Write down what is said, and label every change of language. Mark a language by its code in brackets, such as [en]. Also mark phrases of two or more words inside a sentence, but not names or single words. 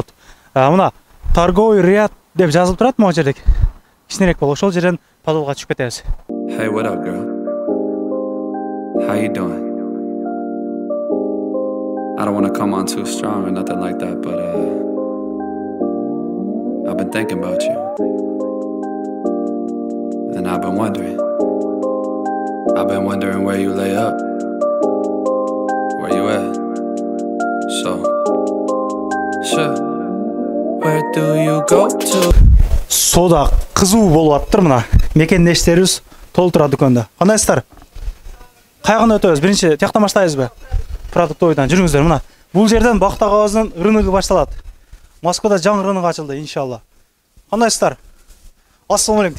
[ky] Мына [ru] торговый ряд [ky] деп жазылып турат могу жерде. Кичинерээк болот. Ошол жерден подвалга түшүп кетебиз. [en] Hey, what up, girl? How you doing? I don't want to come on too strong or nothing like that, but I've been thinking about you. And I've been wondering where you lay up. Where you at? So, sure. Where do you go to? [ky] Сода кызуу болуп аттыр мына. Мекендештерибиз толтура дүкөндө. Кандайсыздар? Кайганы өтөбүз. Биринчи тияктан баштайбызбы? Продуктовойдон жүрүңүздөр мына. Бул жерден Бактагабыздын рыногу башталат. Москвада жаңы рынок ачылды, иншалла. Кандайсыздар? [ar] السلام عليكم.